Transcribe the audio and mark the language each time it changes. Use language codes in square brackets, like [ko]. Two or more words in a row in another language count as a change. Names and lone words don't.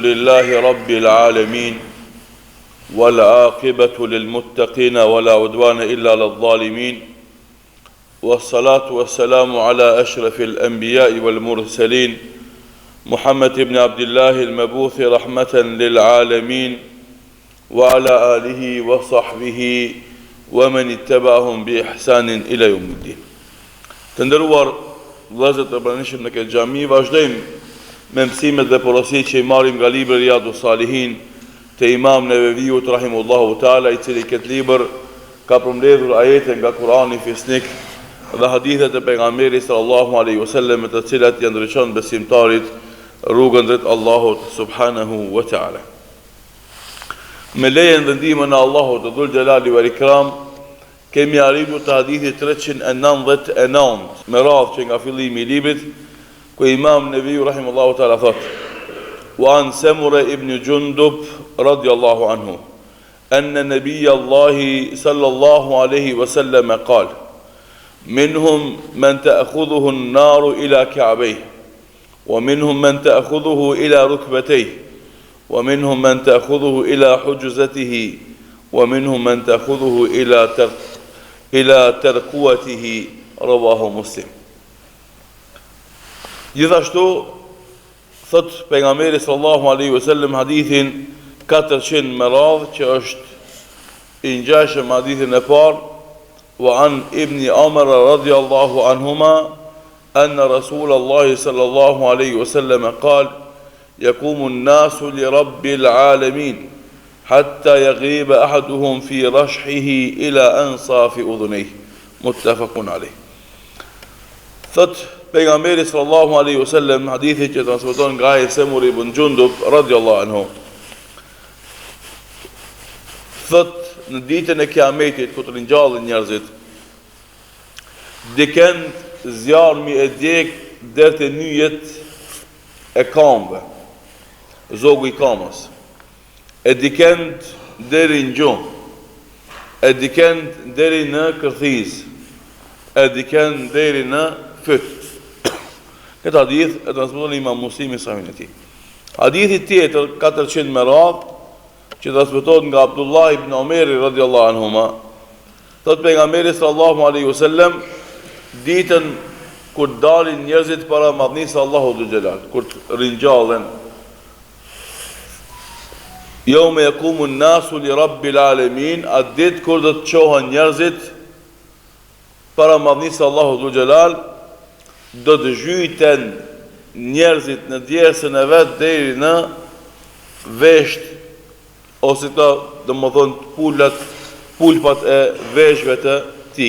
[ar] لله رب العالمين والعاقبة للمتقين ولا عدوان إلا للظالمين والصلاة والسلام على أشرف الأنبياء والمرسلين محمد بن عبد الله المبعوث رحمة للعالمين وعلى آله وصحبه ومن اتبعهم بإحسان إلى يوم الدين. [sq] Të nderuar vëllezër të pranishëm në këtë xhami, vazhdojmë me mësimet dhe porositë që i marrim nga libri Riyadus Salihin të Imam Neveviut [ar] رحمه الله تعالى, [sq] i cili këtë libër ka përmbledhur ajete nga Kurani fisnik dhe hadithet e pejgamberit [ar] صلى الله عليه وسلم, [sq] të cilat i ndriçon besimtarit rrugën drejt Allahut [ar] سبحانه وتعالى. [sq] Me lejen dhe ndihmën e Allahut të [ar] ذو الجلال والإكرام, [sq] kemi arritur te hadithi 399 me radhë që nga fillimi i librit, ku Imam Neveviu [ar] رحمه الله تعالى [sq] thot: [ar] "وعن سمرة بن جندب رضي الله عنه أن نبي الله صلى الله عليه وسلم قال منهم من تأخذه النار إلى كعبيه ومنهم من تأخذه إلى ركبتيه ومنهم من تأخذه إلى حجزته ومنهم من تأخذه إلى ترقوته رواه مسلم." [sq] Gjithashtu thot pejgamberi [ar] صلى الله عليه وسلم [sq] hadithin 400 me radhë, që është i ngjashëm hadithin e parë: [ar] "وعن ابن عمر رضي الله عنهما أن رسول الله صلى الله عليه وسلم قال يقوم الناس لرب العالمين حتى يغيب أحدهم في رشحه إلى أنصاف أذنيه متفق عليه." [sq] Thot pejgamberi [ar] صلى الله عليه وسلم, [sq] hadithi që transmeton nga Samur ibn Jundub [ar] رضي الله عنه, [sq] thot në ditën e Kiametit, ku të ringjallin njerëzit, dikën zjarmi e djeg deri te nyjet e kamve, zogu i kamës, e dikend deri në gjumë, e dikend deri në kërthiz, e dikend deri në fyt. Këtë hadith e transmeton Imam Muslimi sahihin e tij. Hadithi tjetër 400 me radhë, që transmetohet nga Abdullah ibn Umar [ar] رضي الله عنهما, [sq] thot pejgamberi [ar] صلى الله عليه وسلم, [sq] ditën kur dalin njerëzit para madhnisë Allahut [ar] ذو الجلال, [sq] kur ringjallen, [ar] "يوم يقوم الناس لرب العالمين", [sq] atë ditë kur do të çohen njerëzit para madhnisë Allahut [ar] ذو الجلال, [sq] do të zhyten njerëzit në djersën e vet deri në vesht, ose të domethënë pulpat e veshëve të tij.